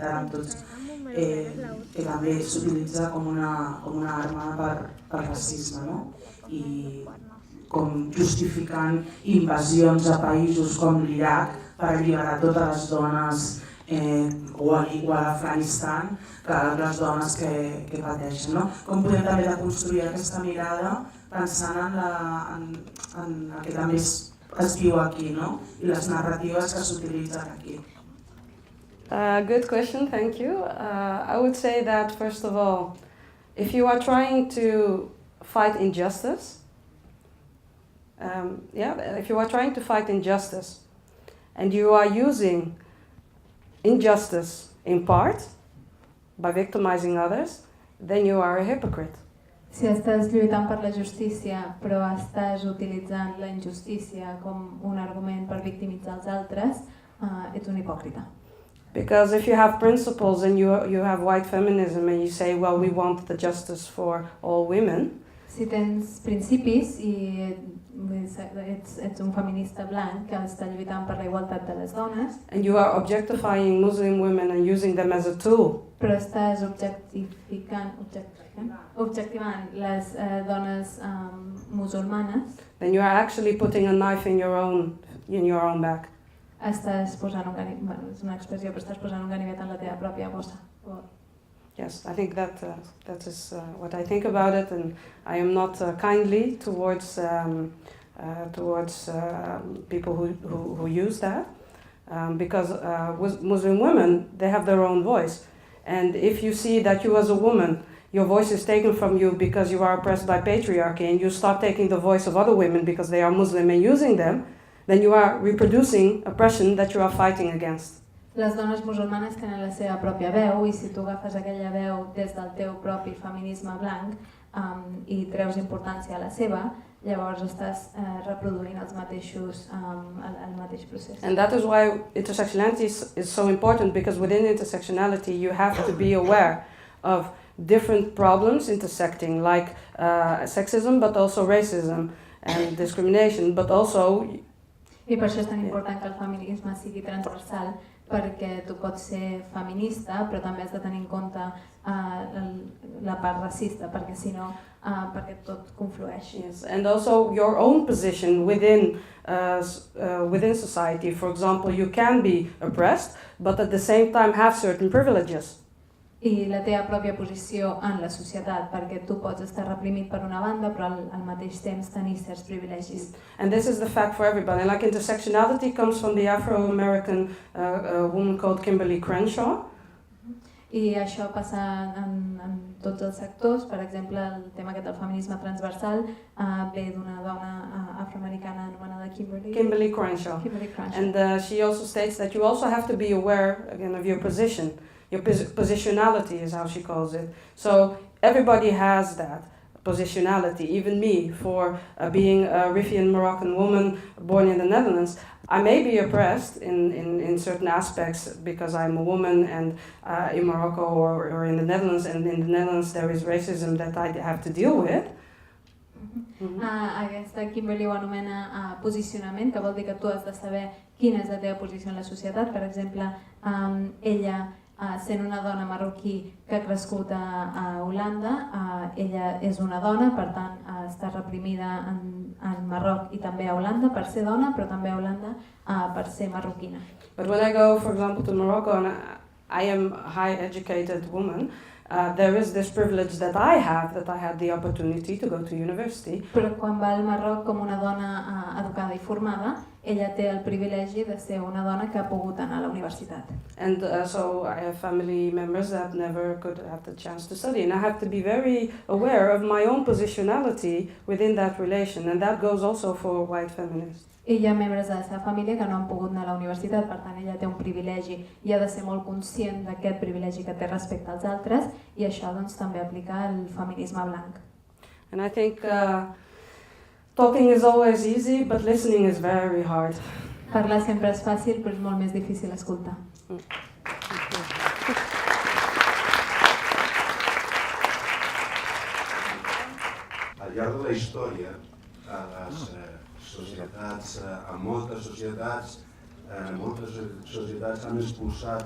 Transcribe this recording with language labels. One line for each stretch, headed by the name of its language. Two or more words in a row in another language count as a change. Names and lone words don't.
Catalan: amb tots, que també s'utilitza com una arma per racisme, i com justificant invasions a països com l'Iraq per alliberar totes les dones o a l'Afganistan, les dones que pateixen. Com podem també deconstruir aquesta mirada pensant en el que també es viu aquí i les narratives que s'utilitzen aquí?
English: Good question, thank you. I would say that, first of all, if you are trying to fight injustice, if you are trying to fight injustice and you are using injustice in part by victimizing others, then you are a hypocrite.
Catalan: Si estàs lluitant per la justícia però estàs utilitzant la injustícia com un argument per victimitzar els altres, ets un hipòcrita.
English: Because if you have principles and you have white feminism and you say, well, we want the justice for all women,
Catalan: Si tens principis i ets un feminista blanc que està lluitant per la igualtat de les dones,
English: and you are objectifying Muslim women and using them as a tool,
Catalan: però estàs objectivant les dones musulmanes,
English: then you are actually putting a knife in your own back.
Catalan: estàs posant un ganivet, bueno, és una expressió, però estàs posant un ganivet en la teva pròpia bossa.
English: Yes, I think that is what I think about it, and I am not kindly towards people who use that, because Muslim women, they have their own voice, and if you see that you as a woman, your voice is taken from you because you are oppressed by patriarchy, and you start taking the voice of other women because they are Muslim and using them, then you are reproducing oppression that you are fighting against.
Catalan: Les dones musulmanes tenen la seva pròpia veu i si tu agafes aquella veu des del teu propi feminisme blanc i treus importància a la seva, llavors estàs reproduint el mateix procés.
English: And that is why intersectionality is so important, because within intersectionality you have to be aware of different problems intersecting, like sexism, but also racism and discrimination, but also...
Catalan: I per això és tan important que el feminisme sigui transversal, perquè tu pots ser feminista, però també has de tenir en compte la part racista, perquè si no, perquè tot conflueix.
English: Yes, and also your own position within society. For example, you can be oppressed, but at the same time have certain privileges.
Catalan: I la teva pròpia posició en la societat, perquè tu pots estar reprimit per una banda, però al mateix temps tenir certs privilegis.
English: And this is the fact for everybody. Like intersectionality comes from the Afro-American woman called Kimberly Crenshaw.
Catalan: I això passa en tots els sectors. Per exemple, el tema aquest del feminisme transversal ve d'una dona afroamericana anomenada Kimberly Crenshaw.
English: And she also states that you also have to be aware, again, of your position. Your positionality is how she calls it. So everybody has that positionality, even me, for being a Rifian Moroccan woman born in the Netherlands. I may be oppressed in certain aspects because I'm a woman and in Morocco or in the Netherlands, and in the Netherlands there is racism that I have to deal with.
Catalan: Aquesta Kimberly ho anomena posicionament, que vol dir que tu has de saber quina és la teva posició en la societat. Per exemple, ella, sent una dona marroquí que ha crescut a Holanda, ella és una dona, per tant està reprimida en Marroc i també a Holanda per ser dona, però també a Holanda per ser marroquina.
English: But when I go, for example, to Morocco, and I am a high-educated woman, there is this privilege that I had the opportunity to go to university.
Catalan: Però quan va al Marroc com una dona educada i formada, ella té el privilegi de ser una dona que ha pogut anar a la universitat.
English: And so I have family members that never could have the chance to study, and I have to be very aware of my own positionality within that relation, and that goes also for white feminists.
Catalan: I hi ha membres de la seva família que no han pogut anar a la universitat, per tant ella té un privilegi i ha de ser molt conscient d'aquest privilegi que té respecte als altres, i això doncs també aplica al feminisme blanc.
English: And I think talking is always easy, but listening is very hard.
Catalan: Parlar sempre és fàcil, però és molt més difícil escoltar. Al llarg de la història, a les societats, a moltes societats han expulsat